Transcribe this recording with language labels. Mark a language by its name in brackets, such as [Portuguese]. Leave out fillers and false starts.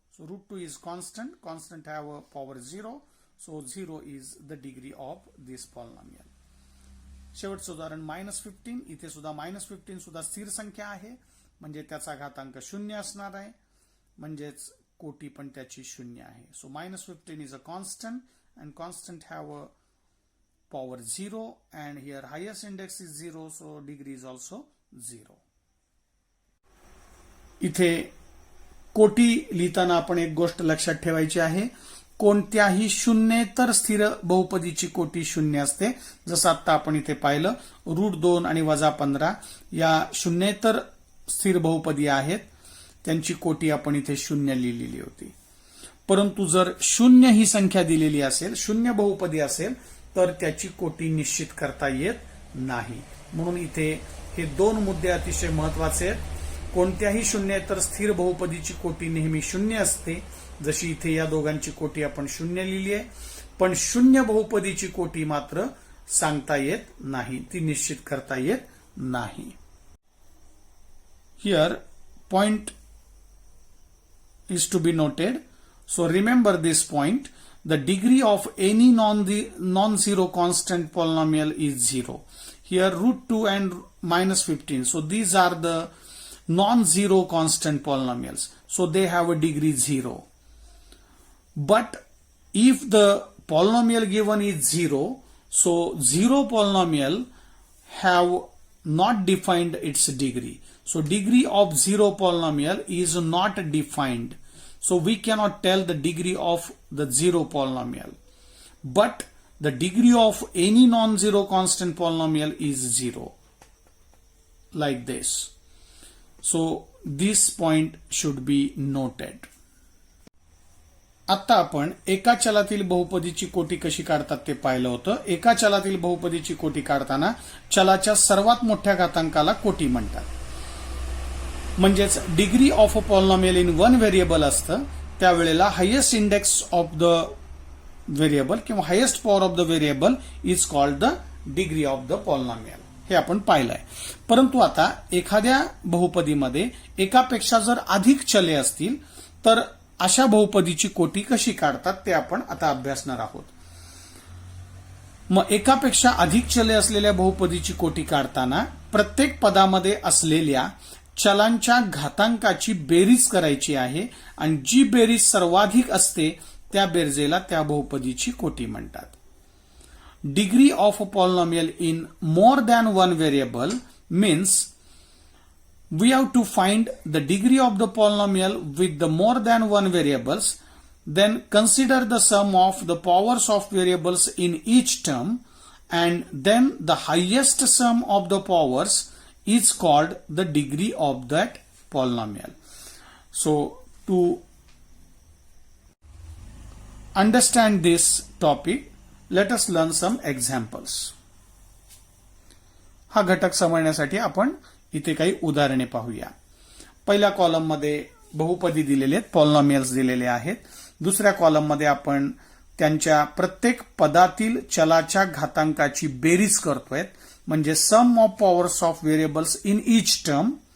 [English] So √2 is constant, constant have a power 0, so 0 is the degree of this polynomial. [Marathi] शेवटचं उदाहरण -15. इथे सुद्धा -15 सुद्धा स्थिर संख्या आहे म्हणजे त्याचा घातांक 0 असणार आहे म्हणजेच कोटी पण त्याची 0 आहे. [English] So -15 is a constant and constant have a power 0 and here highest index is 0, so degree is also 0. [Marathi] इथे कोटी लिहिताना आपण एक गोष्ट लक्षात ठेवायची आहे, कोणत्याही शून्येतर स्थिर बहुपदीची कोटी 0 असते. जसं आता आपण इथे पाहिलं √2 आणि -15 या शून्येतर स्थिर बहुपदी आहेत, त्यांची कोटी आपण इथे 0 लिहिलेली होती. परंतु जर 0 ही संख्या दिलेली असेल, 0 बहुपदी असेल तर त्याची कोटी निश्चित करता येत नाही. म्हणून इथे हे 2 मुद्दे अतिशय महत्वाचे आहेत. कोणत्याही शून्येतर स्थिर बहुपदीची कोटी नेहमी 0 असते, जशी इथे या दोघांची कोटी आपण 0 लिहिली आहे, पण 0 बहुपदीची कोटी मात्र सांगता येत नाही, ती निश्चित करता येत नाही. [English] Here point is to be noted. So remember this point. The degree of any non-zero constant polynomial is 0. Here root 2 and minus 15. So these are the non-zero constant polynomials. So they have a degree 0. But if the polynomial given is 0, so 0 polynomial have not defined its degree. So degree of 0 polynomial is not defined. So we cannot tell the degree of the 0 polynomial. But the degree of any non-zero constant polynomial is 0. Like this. So this point should be noted. [Marathi] आता आपण एका चलातील बहुपदीची कोटी कशी काढतात ते पाहिलं होतं. एका चलातील बहुपदीची कोटी काढताना चलाच्या सर्वात मोठ्या घातांकाला कोटी म्हणतात. म्हणजेच [English] degree of a polynomial in one variable [Marathi] असतं त्यावेळेला [English] highest index of the variable [Marathi] किंवा [English] Highest power of the variable is called the degree of the polynomial. [Marathi] हे आपण पाहिलंय. परंतु आता एखाद्या बहुपदीमध्ये एकापेक्षा जर अधिक चले असतील तर अशा बहुपदीची कोटी कशी काढतात ते आपण आता अभ्यासणार आहोत. मग एकापेक्षा अधिक चले असलेल्या बहुपदीची कोटी काढताना प्रत्येक पदामध्ये असलेल्या चलांच्या घातांकाची बेरीज करायची आहे आणि जी बेरीज सर्वाधिक असते त्या बेरजेला त्या बहुपदीची कोटी म्हणतात. [English] Degree of a polynomial in more than one variable means we have to find the degree of the polynomial with the more than one variables. Then consider the sum of the powers of variables in each term, and then the highest sum of the powers is called the degree of that polynomial. So to understand this topic, let us learn some examples. [Marathi] हा घटक समजण्यासाठी आपण इथे काही उदाहरणे पाहूया. पहिल्या column मध्ये बहुपदी दिलेले आहेत, पॉलिनॉमियल्स दिलेले आहेत. दुसऱ्या कॉलम मध्ये आपण त्यांच्या प्रत्येक पदातील चलाच्या घातांकाची बेरीज करतोय, म्हणजे [English] Sum of powers of variables in each term.